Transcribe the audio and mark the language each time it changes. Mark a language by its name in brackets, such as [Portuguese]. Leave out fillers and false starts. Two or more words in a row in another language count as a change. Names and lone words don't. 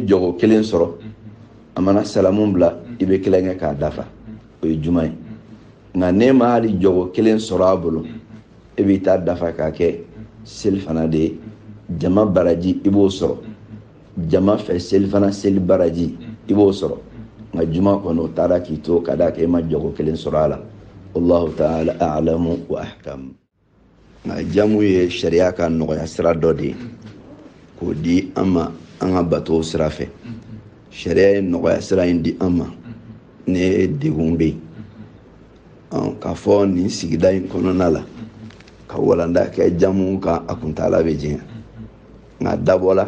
[Bambara] jɔgo kelen sɔrɔ a mana salamu bila i bɛ kelen kɛ k'a dafa o ye juma ye nka n'e ma hali jɔgo kelen sɔrɔ a bolo e b'i ta dafa k'a kɛ seli fana de ye jama baraji i b'o sɔrɔ jama fɛ seli fana seli baraji i b'o sɔrɔ nka juma kɔnɔ o taara k'i to ka d'a kan e ma jɔgo kelen sɔrɔ a la [Arabic] والله تعالى أعلم وأحكم. [Bambara] nka jamu ye sariya ka nɔgɔya sira dɔ de ye k'o di an ma an ka bato sira fɛ sariya ye nɔgɔya sira in di an ma ne degun bɛ yen k'a fɔ nin sigida in kɔnɔna la ka walanda kɛ jamu kan a kuntala bɛ jɛnya nka dabɔla